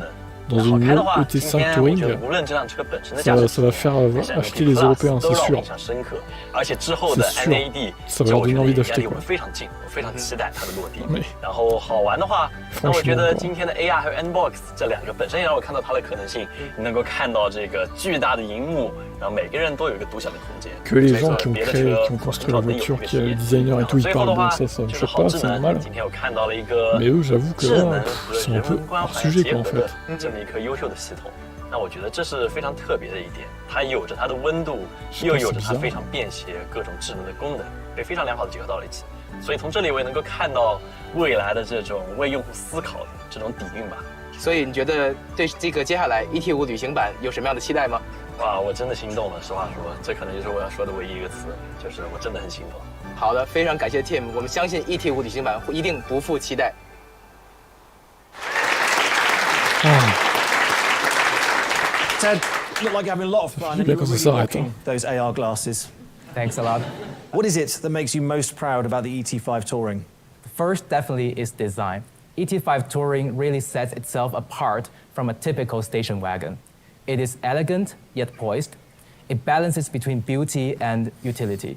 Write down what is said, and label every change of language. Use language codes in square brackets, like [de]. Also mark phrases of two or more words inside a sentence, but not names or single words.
[zh] 好开的话，今天我觉得无论这辆车本身的驾驶体验，还是 NOP Plus 都让我印象深刻。而且之后的 NAD， 我觉得也离我们非常近，我非常期待它的落地。然后好玩的话，那我觉得今天的 AR 和 Unbox 这2个本身也让我看到它的可能性。你能够看到这个巨大的荧幕，然后每个人都有一个独享的空间。 [fr] Que les gens qui ont créé, qui ont construit la voiture, qui est le designer et tout, ils parlent bon, ça me choque pas, c'est normal. Mais eux, j'avoue que là, ils sont un peu hors sujet, quoi, en fait. [zh] 这么一颗优秀的系统，那我觉得这是非常特别的一点。它有着它的温度，又有着它非常便携各种智能的功能，被非常良好的结合到了一起。所以从这里我也能够看到未来的这种为用户思考的这种底蕴吧。所以你觉得对这个接下来 ET5 旅行版有什么样的期待吗？哇，我真的心动了，实话说，这可能就是我要说的唯一一个词，就是我真的很心动。好的，非常感谢 Tim， 我们相信 ET5 旅行版一定不负期待。 [en] Ted, you look like you're having a lot of fun and you're really rocking those AR glasses. Thanks a lot. What is it that makes you most proud about the ET5 Touring? First, definitely is design. ET5 Touring really sets itself apart from a typical station wagon. It is elegant yet poised. It balances between beauty and utility.